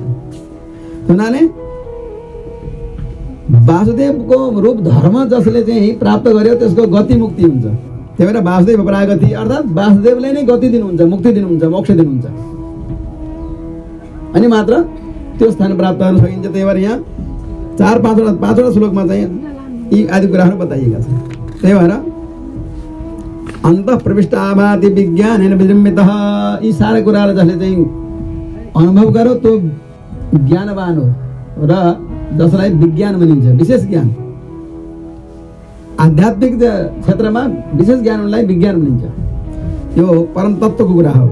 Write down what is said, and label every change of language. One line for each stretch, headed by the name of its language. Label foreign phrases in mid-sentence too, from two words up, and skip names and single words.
Nepali: हुनाले वासुदेवको रूप धर्म जसले चाहिँ प्राप्त गर्यो त्यसको गति मुक्ति हुन्छ। त्यही भएर वासुदेव परागति अर्थात् वासुदेवले नै गति दिनुहुन्छ, मुक्ति दिनुहुन्छ, मोक्ष दिनुहुन्छ, अनि मात्र त्यो स्थान प्राप्त गर्न सकिन्छ। त्यही भएर यहाँ 4-5वटा श्लोकमा चाहिँ यी आदि कुराहरू बताइएका छन्। त्यही भएर
Sanskrit: अन्तः प्रविष्टाभाति विज्ञानेन विजृम्भितः,
Nepali: यी सारा कुराहरू जसले चाहिँ अनुभव गर्यो त्यो ज्ञानवान हो र जसलाई विज्ञान भनिन्छ, विशेष ज्ञान। आध्यात्मिक क्षेत्रमा विशेष ज्ञानलाई विज्ञान भनिन्छ। यो परम तत्त्वको कुरा हो।